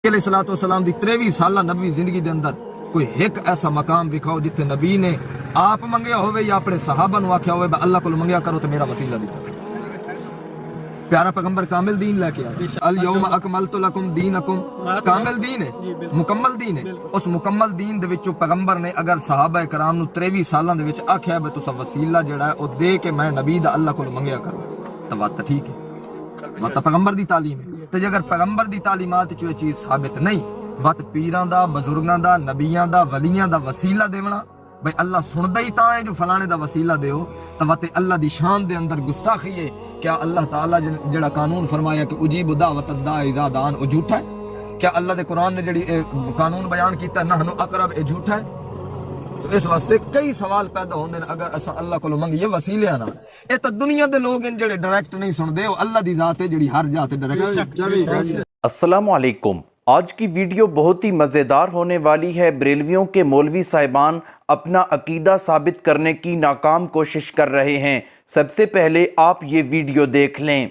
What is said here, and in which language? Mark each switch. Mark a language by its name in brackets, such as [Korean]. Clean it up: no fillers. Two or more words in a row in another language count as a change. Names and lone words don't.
[Punjabi] علیہ الصلوۃ والسلام دی 23 سالہ نبی زندگی دے اندر کوئی ایک ایسا مقام دکھاؤ جتھے نبی نے آپ منگیا ہوئے یا اپنے صحابہ نو آکھیا ہوئے اللہ کو منگیا کرو تو میرا وسیلہ دیتا۔ پیارا پیغمبر کامل دین لے کے آیا، [Arabic] الیوم اکملت لکم دینکم، [Punjabi] کامل دین ہے، مکمل دین ہے۔ اس مکمل دین دے وچوں پیغمبر نے اگر صحابہ کرام نو 23 سالاں دے وچ آکھیا ہے تسا وسیلہ جڑا ہے او دے کے میں نبی دا اللہ کو منگیا کرو تو بات ٹھیک ہے، بات پیغمبر دی تعلیم ہے۔ تے اگر پیغمبر دی تعلیمات چ یہ چیز ثابت نہیں، بات پیراں دا، بزرگاں دا، نبیاں دا، ولیاں دا وسیلہ دیونا، بھئی اللہ سندا ہی تاں ہے جو فلانے دا وسیلہ دیو، تو بات اللہ دی شان دے اندر گستاخی ہے۔ کیا اللہ تعالیٰ جڑا قانون فرمایا کہ [Arabic] اجیب دعوت الداع اذا دعان [Punjabi] وہ جھوٹا ہے؟ کیا اللہ دے قرآن نے جڑی قانون بیان کیتا ہے [Arabic] نحن اقرب [Punjabi] اے جھوٹا ہے؟ تو اس واسطے کئی سوال پیدا ہوندے ہیں اگر اساں اللہ کو منگیے وسیلے نال۔ اے تے دنیا دے لوگ ہیں جڑے ڈائریکٹ نہیں سن دے، اللہ دی ذات ہے جڑی ہر ذات ڈائریکٹ۔ [Arabic] السلام علیکم۔ [Urdu] آج کی ویڈیو بہت ہی مزیدار ہونے والی ہے۔ بریلویوں کے مولوی صاحبان اپنا عقیدہ ثابت کرنے کی ناکام کوشش کر رہے ہیں۔ سب سے پہلے آپ یہ ویڈیو دیکھ لیں۔